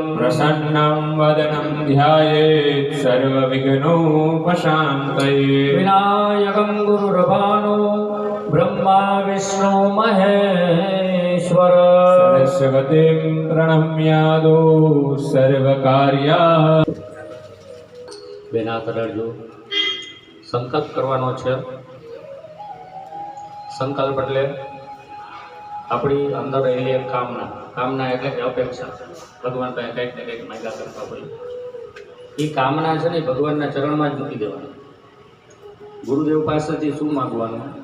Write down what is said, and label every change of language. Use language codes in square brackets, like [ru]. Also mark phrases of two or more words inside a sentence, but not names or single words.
[sa] प्रसन्नं वदनं ध्यायेत् सर्वविघ्नोपशान्तये विनायकं गुरुर्भानु ब्रह्मा विष्णु महेश्वर सरस्वतीं प्रणम्यादो सर्वकार्या [gu] બેન આ કરજો સંકલ્પ કરવાનો છે સંકલ્પ એટલે આપણી અંદર રહેલી એક કામના એટલે કે અપેક્ષા ભગવાન પાસે કંઈક ને કંઈક માંગ્યા કરતા હોય એ કામના છે ને ભગવાનના ચરણમાં જ મૂકી દેવાની ગુરુદેવ પાસેથી શું માગવાનું